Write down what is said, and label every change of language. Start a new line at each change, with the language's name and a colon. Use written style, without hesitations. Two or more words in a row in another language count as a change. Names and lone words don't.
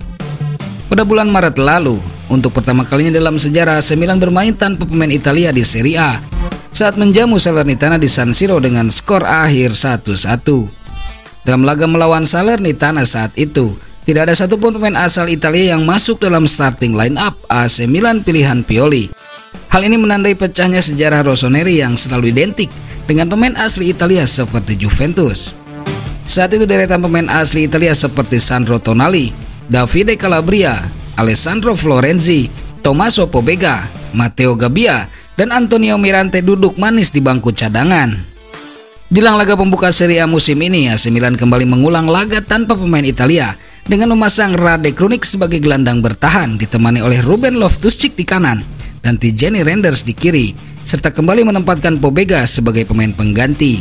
Indonesian: Pada bulan Maret lalu, untuk pertama kalinya dalam sejarah AC Milan bermain tanpa pemain Italia di Serie A saat menjamu Salernitana di San Siro dengan skor akhir 1-1. Dalam laga melawan Salernitana saat itu, tidak ada satupun pemain asal Italia yang masuk dalam
English: starting line-up
Indonesian: AC Milan pilihan Pioli. Hal ini menandai pecahnya sejarah Rossoneri yang selalu identik dengan pemain asli Italia seperti Juventus. Saat itu deretan pemain asli Italia seperti Sandro Tonali, Davide Calabria, Alessandro Florenzi, Tommaso Pobega, Matteo Gabbia, dan Antonio Mirante duduk manis di bangku cadangan. Jelang laga pembuka Serie A musim ini, AC Milan kembali mengulang laga tanpa pemain Italia dengan memasang Rade Krunic sebagai gelandang bertahan ditemani oleh Ruben Loftus-Cheek di kanan dan Tijani Reinders di kiri, serta kembali menempatkan Pobega sebagai pemain pengganti.